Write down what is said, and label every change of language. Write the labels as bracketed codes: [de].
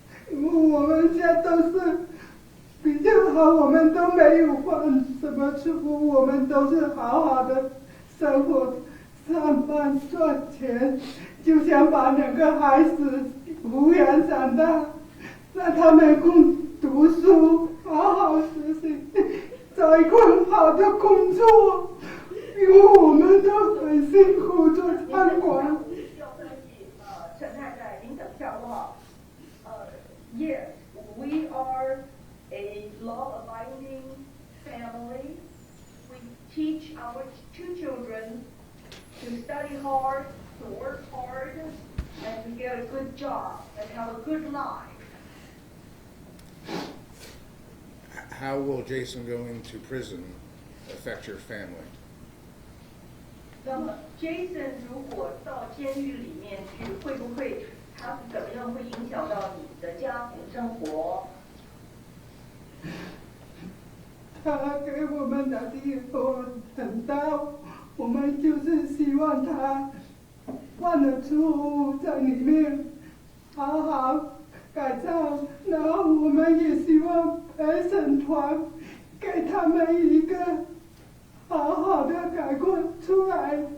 [zh] 因为我们家都是比较好，我们都没有犯什么错误，我们都是好好的生活、上班赚钱，就想把两个孩子抚养长大，让他们共读书，好好学习，找一份好的工作，因为我们都很辛苦做餐馆。要登记，陈太太，您等一下好不好？ [en] Yes, we are a law-abiding family. We teach our two children to study hard, to work hard, and to get a good job and have a good life. How will Jason going to prison affect your family? [zh] 那么 Jason 如果到监狱里面去，会不会他是怎么样会影响到你的家庭生活？他给我们的地方很大，我们就是希望他犯了错误在里面好好改造，然后我们也希望陪审团给他们一个好好的改过出来，